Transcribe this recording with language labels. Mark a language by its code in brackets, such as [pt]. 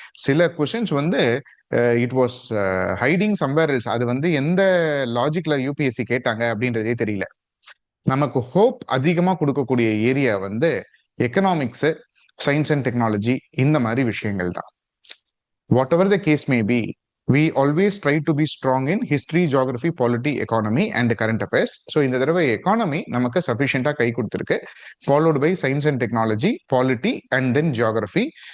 [ta] சில கொஸ்டின்ஸ் வந்து [en] It was hiding somewhere else. [ta] அது வந்து எந்த லாஜிக்ல யூபிஎஸ்சி கேட்டாங்க அப்படின்றதே தெரியல. நமக்கு ஹோப் அதிகமாக கொடுக்கக்கூடிய ஏரியா வந்து எக்கனாமிக்ஸ், சயின்ஸ் அண்ட் டெக்னாலஜி, இந்த மாதிரி விஷயங்கள் தான். [en] Whatever the case may be, we always try to be strong in history, geography, polity, economy and current affairs. [ta] So இந்த தடவை எக்கானமி நமக்கு சஃபிஷியண்டா கை கொடுத்துருக்கு, [en] followed by [ta] science and technology, polity and then geography.